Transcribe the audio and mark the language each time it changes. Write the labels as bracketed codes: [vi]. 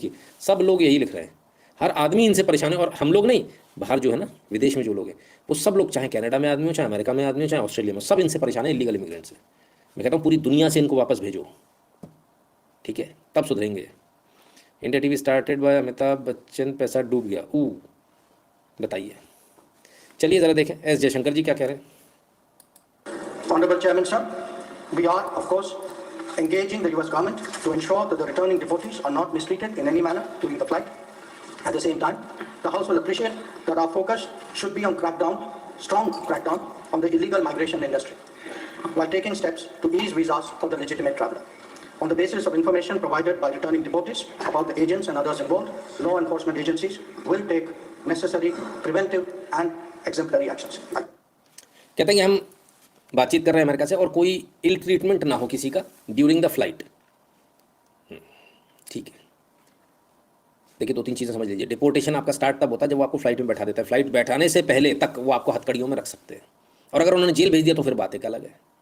[hi] देखिए सब लोग यही लिख रहे हैं, हर आदमी इनसे परेशान है। और हम लोग नहीं, बाहर जो है ना, विदेश में जो लोग हैं वो सब लोग, चाहे कनाडा में आदमी हो, चाहे अमेरिका में आदमी हो, चाहे ऑस्ट्रेलिया में, सब इनसे परेशान है, इलीगल इमिग्रेंट से। मैं कहता हूँ पूरी दुनिया से इनको वापस भेजो, ठीक है, तब सुधरेंगे। India TV started by Amitabh Bachchan, पैसा डूब गया। बताइए, चलिए ज़रा देखें एस जयशंकर जी क्या कह रहे हैं। [en] Honorable Chairman, sir, we are, of course, engaging the US government to ensure that the returning deportees are not mistreated in any manner during the flight. At the same time, the House will appreciate that our focus should be on strong crackdown on the illegal migration industry, while taking steps to ease visas for the legitimate traveler. On the basis of information provided by returning deportees about the agents and others involved, law enforcement agencies will take necessary preventive and exemplary actions. [hi] कहते हैं कि हम बातचीत कर रहे हैं America से और कोई इल ट्रीटमेंट ना हो किसी का [en] During the flight. [hi] ठीक है, देखिए 2-3 चीज़ें समझ लीजिए। डिपोर्टेशन आपका स्टार्ट तब होता है जब वो आपको फ्लाइट में बैठा देता है। फ्लाइट बैठाने से पहले तक वो आपको हथकड़ियों में रख सकते हैं, और अगर उन्होंने जेल भेज दिया तो फिर बात एक अलग है।